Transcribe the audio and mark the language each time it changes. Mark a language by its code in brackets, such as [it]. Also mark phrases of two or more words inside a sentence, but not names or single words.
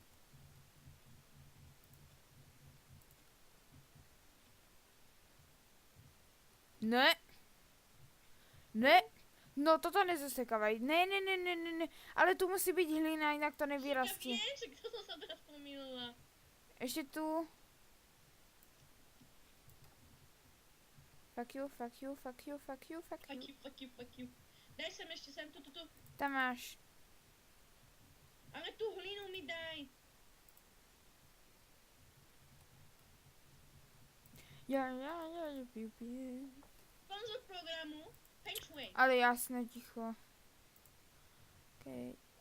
[sk] Ne. Ne. No toto nezasekávaj. Ne. Ale tu musí byť hlina, inak to nevyrastie. Ja viem, že kto som sa teraz pomýlila. Ešte tu. [en] Fuck you. Fuck you. [sk] Daj sem ešte sem, tu. Tam máš. Ale tú hlinu mi daj. Ja, jupi. Sponzor programu Feng Shui. Ale jasné, ticho. OK.